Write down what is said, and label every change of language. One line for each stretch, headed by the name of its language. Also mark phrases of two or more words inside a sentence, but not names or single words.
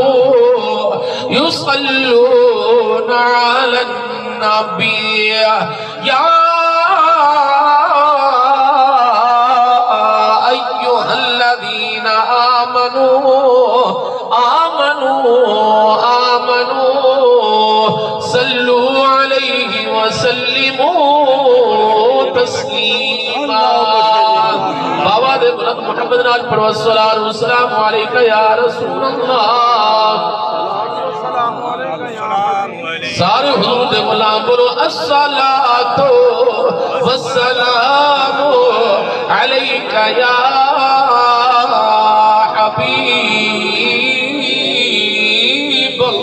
Arabic: يصلون على النبي يا أيها الذين آمنوا صلوا عليه وسلموا تسليما
Punjabi: بابا دے بلند محمد نال پڑھو
Arabic: الصلاة والسلام علیکہ یا رسول اللہ
Punjabi: سارے حضور دے غلام بولو الصلاة
Arabic: والسلام علیکہ یا حبیب